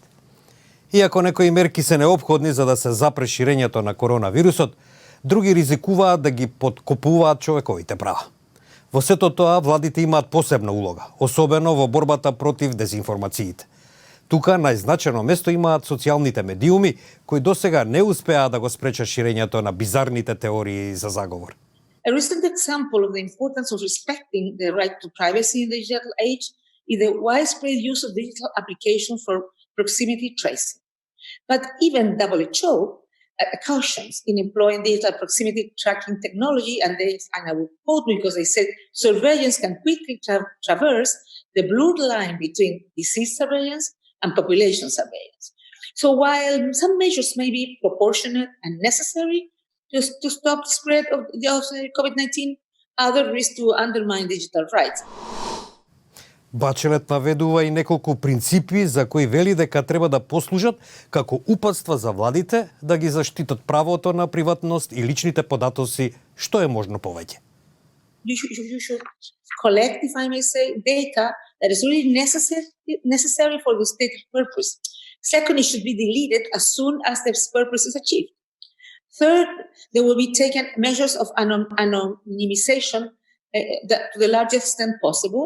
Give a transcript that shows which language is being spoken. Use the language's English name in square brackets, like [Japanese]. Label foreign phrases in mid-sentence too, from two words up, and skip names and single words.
[Macedonian] Иако некои мерки се неопходни за да се запре ширењето на коронавирусот, други ризикуваат да ги подкопуваат човековите права. Во сето тоа, владите имаат посебна улога, особено во борбата против дезинформациите. Тука најзначено место имаат социјалните медиуми, кои досега не успеа да го спречат ширењето на бизарните теории за заговор. [English] A recent example of the importance of respecting the right to privacy in the digital age is the widespread use of digital applications for proximity tracing. But even WHO cautions in employing digital proximity tracking technology, and I will quote because they said surveillance can quickly traverse the blurred line between disease surveillance and population surveillance. So while some measures may be proportionate and necessary to stop the spread of COVID-19, others risk to undermine digital rights. [Macedonian] Бачелет наведува и неколку принципи за кои вели дека треба да послужат како упатства за владите да ги заштитат правото на приватност и личните податоци што е можно повеќе. [English] You should collect, if I may say, data that is really necessary for the stated purpose. Second, it should be deleted as soon as this purpose is achieved. Third, there will be taken measures of anonymization to the largest extent possible.